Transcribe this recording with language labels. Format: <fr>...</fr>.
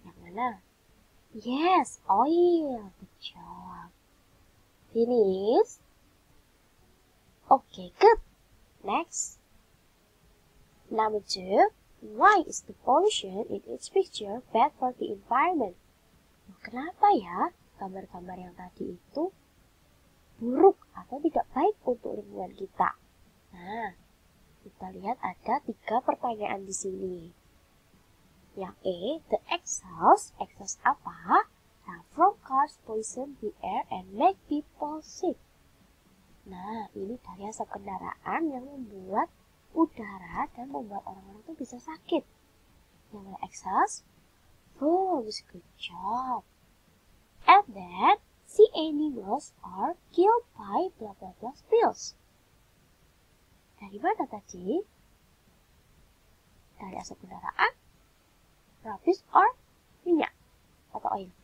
<id>Yang mana?</id> <en>Yes, oil. Good job. Finish. Okay, good. Next. Number 2. Why is the pollution in each picture bad for the environment?</en> <id>Kenapa ya gambar-gambar yang tadi itu buruk atau tidak baik untuk lingkungan kita? Nah, kita lihat ada 3 pertanyaan di sini. Yang E, the exhaust apa?</id> <en>Nah, from cars poison the air and make people sick.</en> <id>Nah, ini dari asap kendaraan yang membuat udara dan membuat orang-orang itu bisa sakit. Yang mana</id> <en>exhaust? Fumes, good job. And then, sea animals are killed by blah blah blah spills.</en> <id>Dari mana tadi? Dari asap kendaraan,</id> <en>rubbish, or</en> <id>minyak atau oil?</id>